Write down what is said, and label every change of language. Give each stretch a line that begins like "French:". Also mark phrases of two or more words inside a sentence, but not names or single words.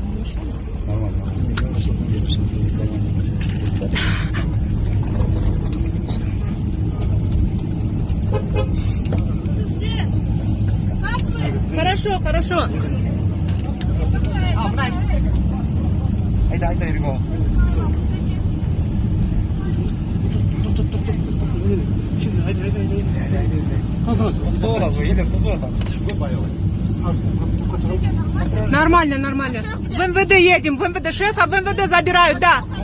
Russian: Хорошо, хорошо.
Turkish: Haydi yürü. Şimdi haydi. Hazır. Doğru, yedim, tuzu atar.
Russian: Нормально, нормально. В МВД едем, в МВД шефа, в МВД забирают, да.